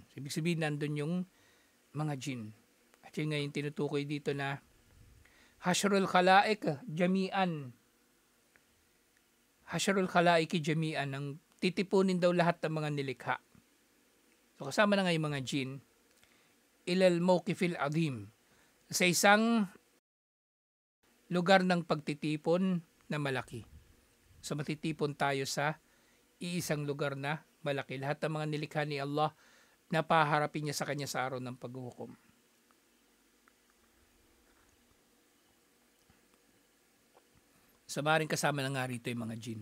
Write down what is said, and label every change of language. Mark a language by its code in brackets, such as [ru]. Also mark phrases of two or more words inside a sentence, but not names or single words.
[tl] Ibig sabihin, nandun yung mga jin. At yun nga yung tinutukoy dito na [ar] حشر الخلائق جميعا. حشر الخلائق جميعا. [tl] Ang titipunin daw lahat ng mga nilikha. So kasama na nga yung mga jin. [ar] إلى الموقف العظيم. [tl] Sa isang lugar ng pagtitipon na malaki. So matitipon tayo sa iisang lugar na malaki. Lahat ng mga nilikha ni Allah, napaharapin niya sa kanya sa araw ng paghuhukom. So maaaring kasama na nga rito yung mga jin.